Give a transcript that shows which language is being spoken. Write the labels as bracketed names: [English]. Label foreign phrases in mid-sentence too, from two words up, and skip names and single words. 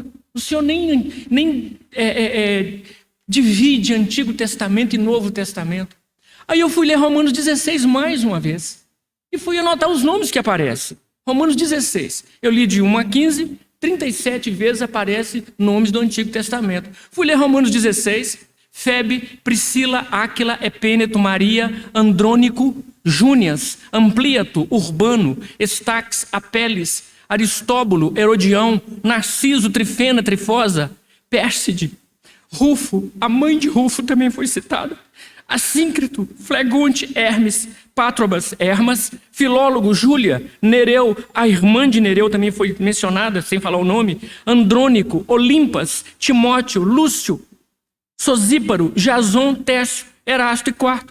[Portuguese] O Senhor nem divide Antigo Testamento e Novo Testamento. Aí eu fui ler Romanos 16 mais uma vez. E fui anotar os nomes que aparecem. Romanos 16. Eu li de 1 a 15... 37 vezes aparecem nomes do Antigo Testamento. Fui ler Romanos 16, Febe, Priscila, Áquila, Epêneto, Maria, Andrônico, Júnias, Ampliato, Urbano, Estaques, Apeles, Aristóbulo, Herodião, Narciso, Trifena, Trifosa, Pérside, Rufo, a mãe de Rufo também foi citada, Assíncrito, Flegonte, Hermes, Pátrobas, Hermas, Filólogo, Júlia, Nereu, a irmã de Nereu também foi mencionada, sem falar o nome, Andrônico, Olimpas, Timóteo, Lúcio, Sosíparo, Jason, Tércio, Erasto e Quarto.